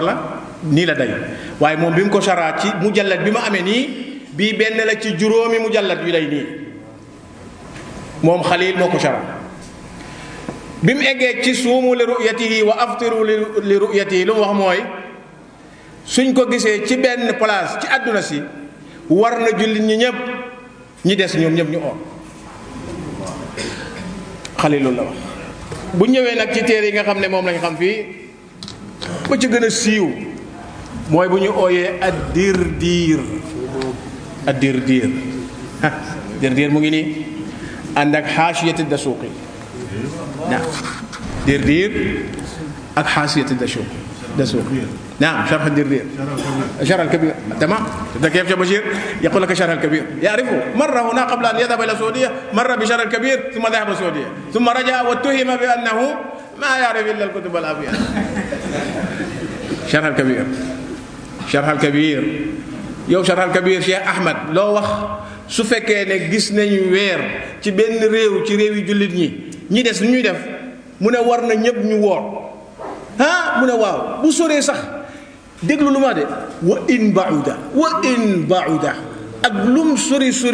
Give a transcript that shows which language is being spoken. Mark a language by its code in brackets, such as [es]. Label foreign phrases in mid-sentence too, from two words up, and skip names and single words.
[wo] la nii la day waaye moom bi mu ko shara ci mujallad bi ma amee nii bii benn la ci juróomi mujallad yu lay nii moom Xalil moo ko shara bi mu eggee ci [ar] صوموا لرؤيته وأفطروا لرؤيته [wo] lu mu wax mooy suñ ko gisee ci benn place ci àdduna si war na jullit ñi ñëpp ñi des ñoom ñëpp ñu oor Xalil loolu la wax. bu ñëwee nag ci téere yi nga xam ne moom lañ xam fii ba ci gën a siiw mooy bu ñu ooyee ad-Dirdiir ad-Dirdiir Dirdiir mu ngi nii ànd ak xaasiyat ad-Dasuuqi naam Dirdiir ak xaasiyat ad-Dasuuqi naam sharh ad-Dirdiir sharh al-Kabiir [ar] تمام كيف يا بشير يقول لك شرح الكبير يعرفه مر هنا قبل أن يذهب إلى السعودية مر بشرح الكبير ثم ذهب السعودية ثم رجع واتهم بأنه ما يعرف إلا الكتب الأبيض [wo] شرح الكبير شرح الكبير yow شرح الكبير Cheikh Ahmed loo wax su fekkee ne gis nañu weer ci benn réew ci réew yi jullit ñi des lu ñuy def mu ne war na ñëpp ñu woor ah mu ne waaw bu soree sax déglu lu ma de [ar] وإن بعد [wo] ak lum sori